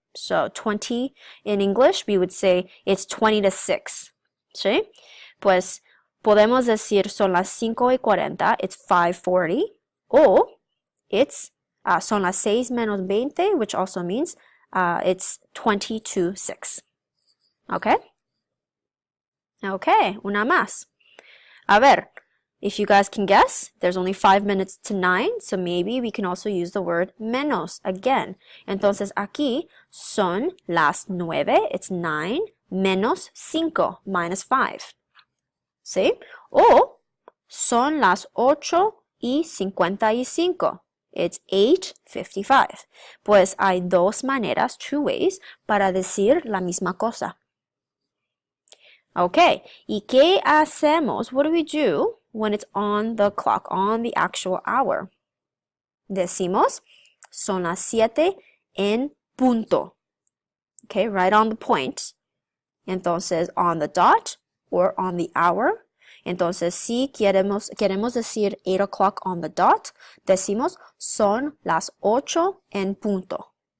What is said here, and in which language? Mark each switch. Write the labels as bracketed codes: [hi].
[en] So 20 in English, we would say it's 20 to 6. [es] ¿Sí? Pues podemos decir son las 5:40, [en] it's 5:40. O it's [es] son las 6 menos 20, [en] which also means it's 20 to 6. Okay? Okay, [es] una más. A ver, [en] if you guys can guess, there's only 5 minutes to 9, so maybe we can also use the word menos again. [es] Entonces aquí son las 9, [en] it's 9, [es] menos 5, [en] minus 5. [es] ¿Sí? O son las 8:55. [en] It's 8:55. [es] Pues hay dos maneras, [en] two ways, [es] para decir la misma cosa. Okay, ¿y qué hacemos? [en] What do we do when it's on the clock, on the actual hour? [es] Decimos, son las 7 en punto. [en] Okay, right on the point. [es] Entonces, [en] on the dot or on the hour. [es] Entonces, si queremos decir [en] 8 o'clock on the dot, [es] decimos, son las 8 en punto.